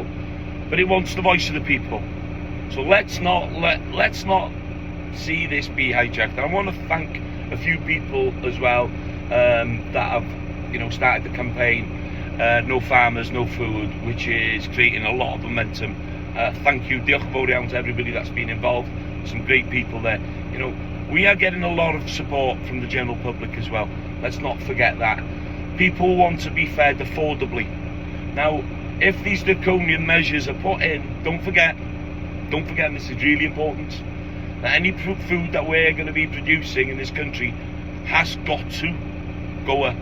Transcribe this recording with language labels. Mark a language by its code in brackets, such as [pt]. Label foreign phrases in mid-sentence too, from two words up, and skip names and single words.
[en] But it wants the voice of the people. So let's not see this be hijacked. And I want to thank a few people as well that have, you know, started the campaign, No Farmers, No Food, which is creating a lot of momentum. Thank you, [cy] diolch yn fawr iawn [en] to everybody that's been involved. Some great people there. You know, we are getting a lot of support from the general public as well. Let's not forget that. People want to be fed affordably. Now, if these draconian measures are put in, don't forget, and this is really important, that any food that we're going to be producing in this country has got to go up.